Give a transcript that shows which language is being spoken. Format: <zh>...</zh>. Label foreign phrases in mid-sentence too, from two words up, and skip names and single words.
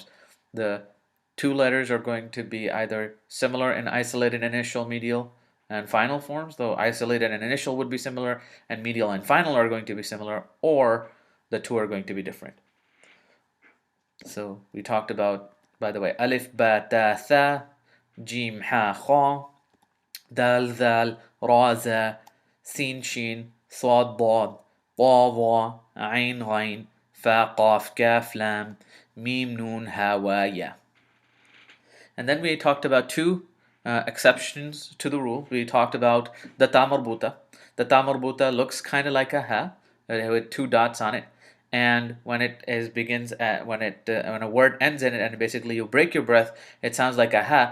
<en>The 2 letters are going to be either similar in isolated initial, medial, and final forms, though isolated and initial would be similar, and medial and final are going to be similar, or the 2 are going to be different. So we talked about, by the way,</en> <ar>ألف، باء، تاء, ثاء، جيم، حاء، خاء، دال، ذال، راء, زاي، سين، شين، صاد، ضاد، طاء، ظاء، عين، غين، فاء، قاف، كاف، لام، ميم، نون، هاء، واو، ياء.</ar> <en>And then we talked about 2 exceptions to the rule. We talked about the</en> <ar>تاء مربوطة.</ar> <en>The</en> <ar>تاء مربوطة</ar> <en>looks kind of like a ha with 2 dots on it. And when it when a word ends in it and basically you break your breath, it sounds like a ha.</en>